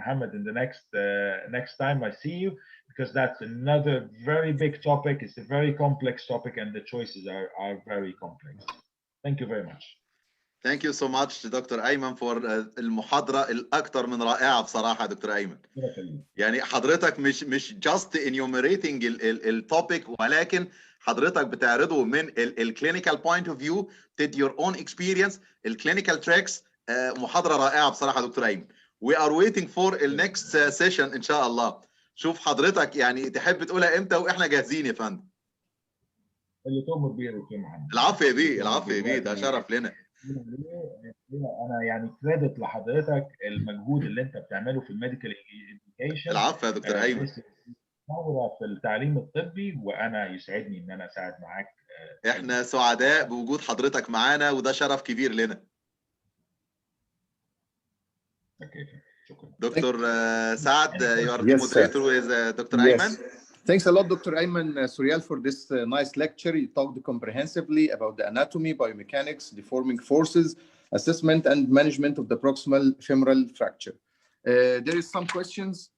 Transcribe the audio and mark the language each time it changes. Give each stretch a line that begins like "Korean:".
English: Muhammad in the next time I see you, because that's another very big topic. It's a very complex topic, and the choices are very complex. Thank you very much. Thank you so much
Arabic: دكتور أيمن for المحاضرة الأكثر من رائعة بصراحة دكتور أيمن. يعني حضرتك مش
English: just enumerating
Arabic: التوبيك، ولكن حضرتك بتعرضه من
English: الكلينيكال point of view,
Arabic: تدي
English: your own experience،
Arabic: الكلينيكال تريكس. محاضرة رائعة بصراحة دكتور أيمن.
English: We are waiting for the next session
Arabic: إن شاء الله. شوف حضرتك يعني تحب تقولها إمتى وإحنا جاهزين يا فندم. اللي تؤمر بيه يا محمد. العفو يا بيه، العفو يا بيه، ده شرف لنا. انا يعني كريدت لحضرتك المجهود اللي انت بتعمله في
English: الميديكال اديوكيشن.
Arabic: العفو يا دكتور ايمن. ثوره في التعليم الطبي، وانا يسعدني ان انا اساعد معاك. احنا سعداء بوجود حضرتك معانا، وده شرف كبير لنا. شكرا.
English: Doctor سعد، you are the moderator with Dr. Ayman. Thanks a lot, Dr. Ayman Sorial, for this nice lecture. You talked comprehensively about the anatomy, biomechanics, deforming forces, assessment, and management of the proximal femoral fracture. There is some questions.